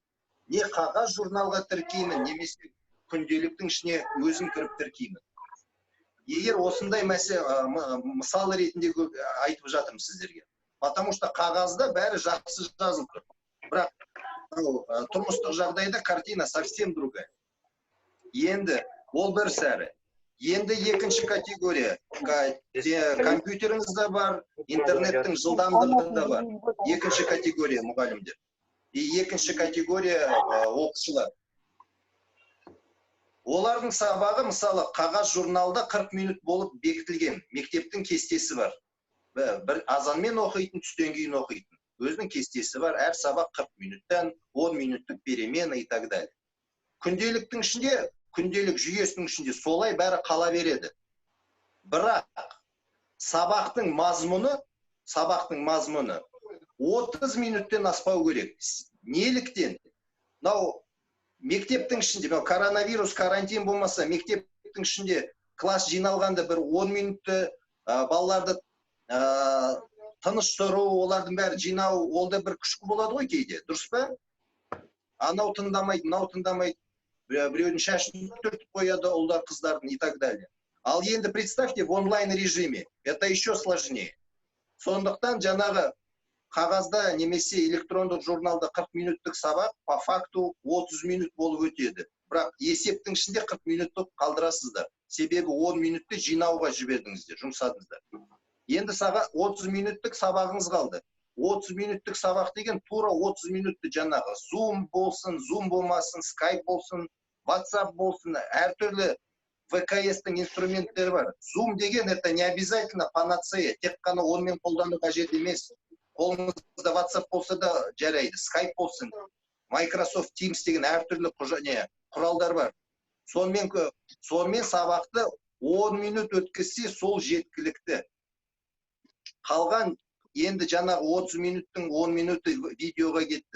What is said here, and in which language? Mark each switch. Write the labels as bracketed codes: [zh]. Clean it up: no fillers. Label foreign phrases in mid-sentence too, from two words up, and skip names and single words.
[kk] Не қағаз журналға тіркеймін, немесе күнделіктің ішіне өзім кіріп тіркеймін. Егер осындай мысал ретінде айтып жатырмын сіздерге. [ru] Потому что [kk] қағазда бәрі жақсы жазылып тұр. Бірақ тұрмыстық жағдайда [ru] картина совсем другая. [kk] Енді ол бір сәрі. Енді екінші категория, компьютеріңіз де бар, интернеттің жылдамдығы да бар. Екінші категория мұғалімдер. Екінші категория оқушылар. Олардың сабағы, мысалы, қағаз журналда 40 минут болып бекітілген, мектептің кестесі бар. Бір азанмен оқитын, түстен кейін оқитын. Өзінің кестесі бар, әр сабақ 40 минуттан, 10 минуттық перемена [ru] и так далее. [kk] Күнделіктің ішінде, күнделік жүйесінің ішінде солай бәрі қала береді. Бірақ сабақтың мазмұны 30 минуттен аспау керек. Неліктен? Мектептің ішінде, коронавирус, карантин болмаса, мектептің ішінде класс жиналғанда бір 10 минутты балаларды тыныш тұру, олардың бәрі жинау, ол да бір күшкі болады ғой кейде, дұрыс па? Анау тыңдамайды, мынау тыңдамайды. Біреудің шашын түртіп қояды, олар қыздардың [ru] и так далее. [kk] Ал енді [ru] представьте, в онлайн режиме, это еще сложнее. [kk] Сондықтан жаңағы қағазда немесе электрондық журналда 40 минуттық сабақ, [ru] по факту [kk] 30 минут болып өтеді. Бірақ есептің ішінде 40 минуттық қалдырасыздар. Себебі 10 минутты жинауға жібердіңіздер, жұмсадыңыздар. Енді 30 минуттық сабағыңыз қалды. 30 минуттық сабақ деген тура 30 минутты жаңағы Zoom болсын, Zoom болмасын, Skype болсын, WhatsApp болсын, әртүрлі ВКС-тің инструменттері бар. [ru] Zoom деген это не обязательно панацея, [kk] тек қана онымен қолдану қажет емес. Қолыңызда WhatsApp болса да жарайды, Skype болсын, Microsoft Teams деген әртүрлі құралдар бар. Сонымен сабақты 10 минут өткізсе сол жеткілікті. Қалған енді жаңағы 30 минуттың 10 минуты видеоға кетті.